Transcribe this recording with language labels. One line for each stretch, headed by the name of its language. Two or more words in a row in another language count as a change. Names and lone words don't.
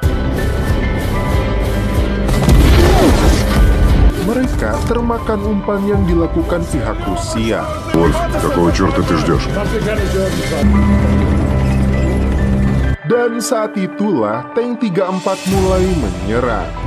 Indonesian: Mereka termakan umpan yang dilakukan pihak Rusia.
Russian: Вольф, какого черта ты ждешь?
Indonesian: Dan saat itulah tank 34 mulai menyerang.